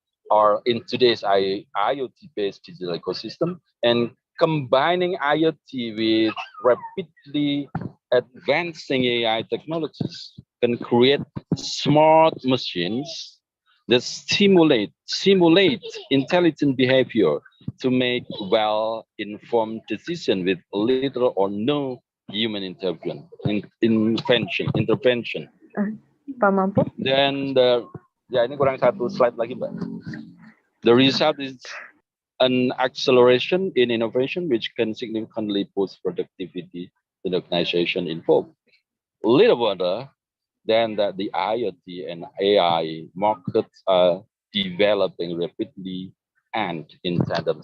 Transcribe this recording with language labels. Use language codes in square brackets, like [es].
[en] IoT-based digital ecosystem, and combining IoT with rapidly advancing AI technologies can create smart machines that simulate intelligent behavior to make well-informed decisions with little or no human intervention. [id] Pak Mampu. Then ini kurang satu slide lagi, Mbak. [en] The result is an acceleration in innovation, which can significantly boost productivity in the organization involved. Little wonder then that the IoT and AI markets are developing rapidly and in tandem.